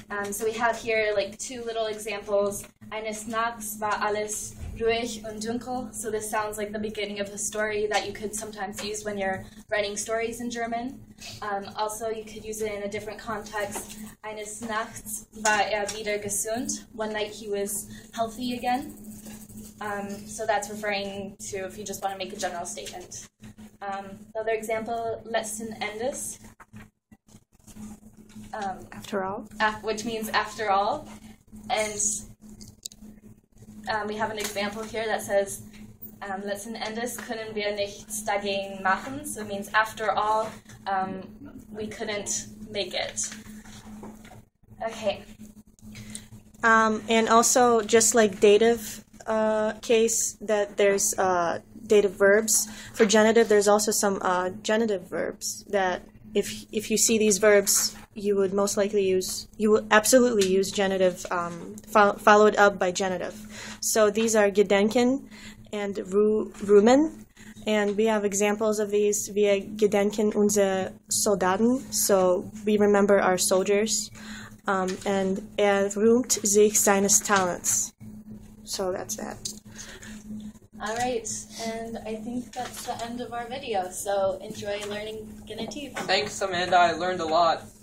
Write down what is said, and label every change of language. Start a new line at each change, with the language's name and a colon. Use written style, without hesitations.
English: So we have here like two little examples.
German: Eines Nachts war alles ruhig und dunkel.
English: So this sounds like the beginning of a story that you could sometimes use when you're writing stories in German. Also, you could use it in a different context.
German: Eines Nachts war wieder gesund.
English: One night he was healthy again. So that's referring to if you just want to make a general statement. The other example,
German: letzten Endes.
English: After all. Which means after all. And we have an example here that says,
German: letzten Endes können wir nichts dagegen machen.
English: So it means after all, we couldn't make it. Okay. And also, just like dative case, that there's dative verbs. For genitive, there's also some genitive verbs that if you see these verbs, you would absolutely use genitive followed up by genitive. So these are gedenken and ruhen, and we have examples of these.
German: Wir gedenken unsere Soldaten,
English: so we remember our soldiers, and
German: rühmt sich seines Talents.
English: So that's that. All right, and I think that's the end of our video, so enjoy learning Genetiv. Thanks, Amanda. I learned a lot.